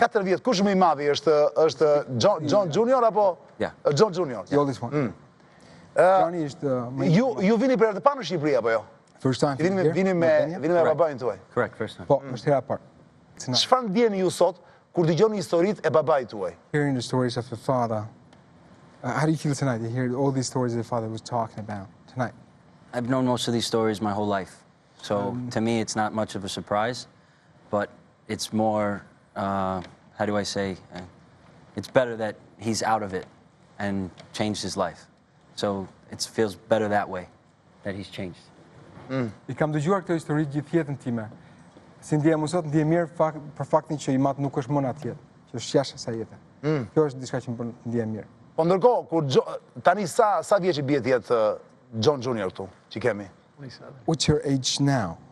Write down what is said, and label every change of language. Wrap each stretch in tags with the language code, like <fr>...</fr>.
<sq>4 vjet, kush më i madhi është John Jr. apo</sq> <en>Yeah. John Jr. The oldest one. Johnny</en> <sq>është Ju vini për herë të parë në Shqipëri apo jo?</sq> <en>first time.</en> <sq>Vini me babain tuaj.</sq> <en>Correct, first time.</en> <sq>Po, është hera e parë. Çfarë ndjeni ju sot kur dëgjoni historitë e babait tuaj?</sq> <en>Hearing the stories of your father. How do you feel tonight? You hear all these stories your father was talking about tonight. I've known most of these stories my whole life. So to me, it's not much of a surprise, but it's more, how do I say, it's better that he's out of it and changed his life. So it feels better that way, that he's changed.</en> <sq>I kam dëgjuar këtë histori gjithë jetën time. Si ndjehem më sot, ndjehem mirë për faktin që i mat nuk është më në atje, që është jashtë asaj jete. Kjo është diçka që më bën të ndjehem mirë. Po ndërkohë, tani sa vjeç i bie të jetë John Junior këtu, që kemi?</sq> <en>What's your age now?</en>